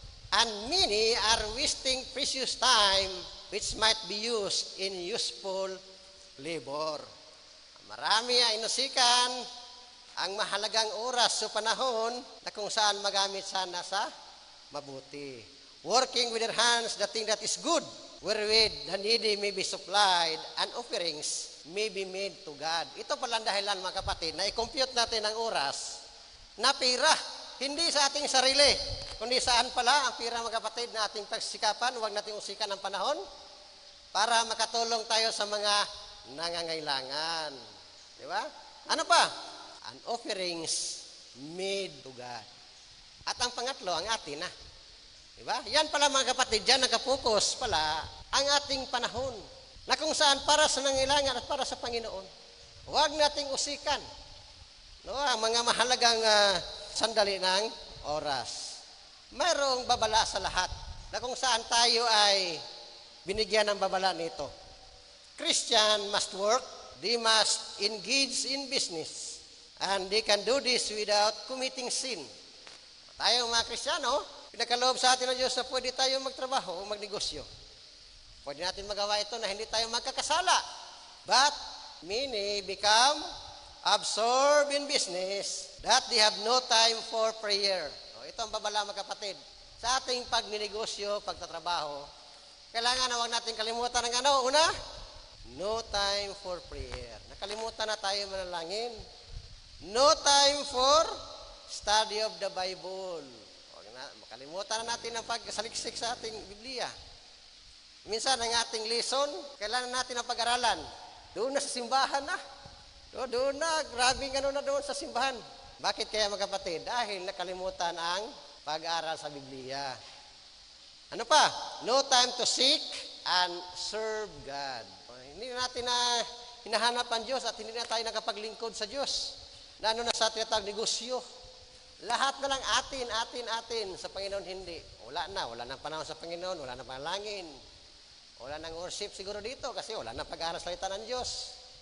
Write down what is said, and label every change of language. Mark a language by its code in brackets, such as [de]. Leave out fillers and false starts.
[en] And many are wasting precious time which might be used in useful labor. [tl] Marami ay inusikan ang mahalagang oras o panahon na kung saan magamit sana sa mabuti. [en] Working with their hands the thing that is good, wherewith the needy may be supplied and offerings may be made to God. [tl] Ito pala ang dahilan mga kapatid na i-compute natin ang oras na pira. Hindi sa ating sarili, kundi saan pala ang pira mga kapatid na ating pagsikapan. Huwag natin usikan ang panahon. para makatulong tayo sa mga nangangailangan. Di ba? Ano pa? [en] An offerings made to God. [tl] At ang pangatlo, ang atin na. Di ba? Yan pala mga kapatid, dyan nakapokus pala ang ating panahon na kung saan para sa nangailangan at para sa Panginoon. Huwag nating usikan, no, ang mga mahalagang sandali ng oras. Mayroong babala sa lahat na kung saan tayo ay binigyan ng babala nito. [en] Christian must work, they must engage in business, and they can do this without committing sin. [tl] Tayong mga Kristiyano, pinakaloob sa atin ng Diyos na pwede tayo magtrabaho o magnegosyo. Pwede natin magawa ito na hindi tayo magkakasala. [en] But many become absorbed in business that they have no time for prayer. [tl] Ito ang babala mga kapatid. Sa ating pagninegosyo, pagtatrabaho, kailangan na huwag natin kalimutan ng ano? Una, [en] no time for prayer. [tl] Nakalimutan na tayo manalangin. [en] No time for study of the Bible. [tl] Makalimutan na natin ang pagsaliksik sa ating Biblia. Minsan ang ating lesson, kailangan natin ang pag-aralan. Doon na sa simbahan na. Doon na, grabing ano na doon sa simbahan. Bakit kaya mga kapatid? Dahil nakalimutan ang pag-aaral sa Biblia. Ano pa? [en] No time to seek and serve God. [tl] Hindi natin na hinahanap ang Diyos at hindi na tayo nakapaglingkod sa Diyos. Na ano na sa tinatawag negosyo. Lahat na lang atin sa Panginoon hindi. Wala na panahon sa Panginoon, wala na panalangin. Wala nang worship siguro dito kasi wala nang pag-aaral salita ng Diyos.